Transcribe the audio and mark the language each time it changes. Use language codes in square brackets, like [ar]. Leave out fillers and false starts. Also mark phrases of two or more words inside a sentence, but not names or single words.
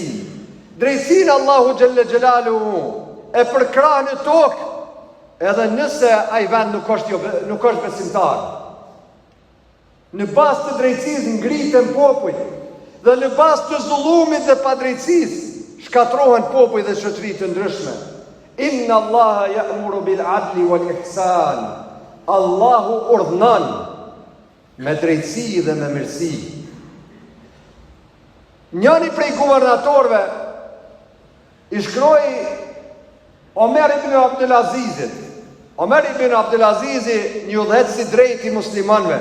[sq] Drejtësinë [ar] الله جل جلاله [sq] e përkrah në tokë, edhe nëse ai vend nuk është besimtar. Në bazë të drejtësisë ngriten popull, dhe në bazë të zullumit dhe padrejtësisë shkatrohen popull dhe shoqëri të ndryshme. [ar] إن الله يأمر بالعدل والإحسان. [sq] Allahu urdhnon me drejtësi dhe me mirësi. Njëri prej guvernatorëve i shkroi Omer ibn Abdelazizit. Omer ibn Abdelazizi një udhëheqës i drejtë i muslimanëve.